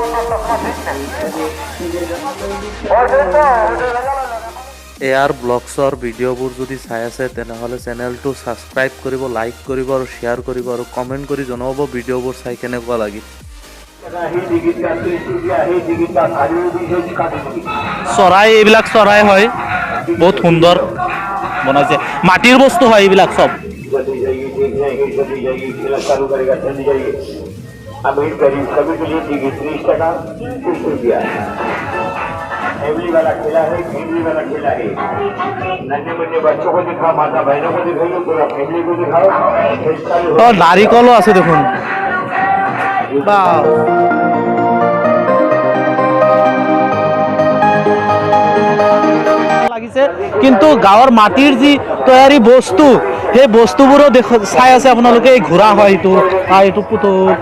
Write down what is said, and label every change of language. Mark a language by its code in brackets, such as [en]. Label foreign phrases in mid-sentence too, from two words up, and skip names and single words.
[as] AR ব্লগছৰ ভিডিঅ'বোৰ যদি চাই আছে তেনেহ'লে চেনেলটো ছাবস্ক্ৰাইব কৰিব লাইক কৰিব আৰু শ্বেয়াৰ কৰিব আৰু কমেণ্ট কৰি জনাব ভিডিঅ'বোৰ চাই কেনেকুৱা লাগিল চৰাই এইবিলাক চৰাই হয় বহুত সুন্দৰ বনাইছে মাটিৰ বস্তু হয় এইবিলাক চব [hi] फैमिली वाला खेला है नन्हे मुन्ने बच्चों को दिखाओ माता बहनों को दिखाइए पूरा फैमिली को दिखाओ [as] নাৰিকলো আছে দেখোন লাগিছে কিন্তু গাঁৱৰ মাটিৰ যি তৈয়াৰী বস্তু সেই বস্তুবোৰো চাই আছে আপোনালোকে এই ঘোঁৰা হয় এইটো পুতল